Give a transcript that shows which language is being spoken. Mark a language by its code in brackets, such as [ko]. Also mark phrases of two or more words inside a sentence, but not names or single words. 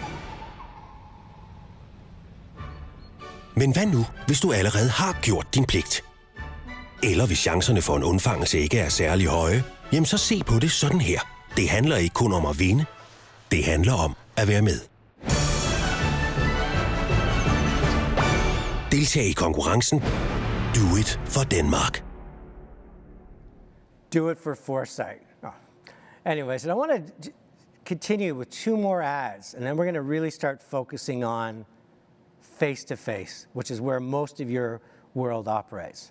[da] Men hvad nu, hvis du allerede har gjort din pligt? Eller hvis chancerne for en undfangelse ikke er særlig høje, jamen så se på det sådan her. Det handler ikke kun om at vinde. Det handler om at være med. Deltag i konkurrencen. [en] Do it for Denmark. Do it for foresight. Oh. Anyways, and I want to continue with 2 more ads, and then we're going to really start focusing on face-to-face, which is where most of your world operates.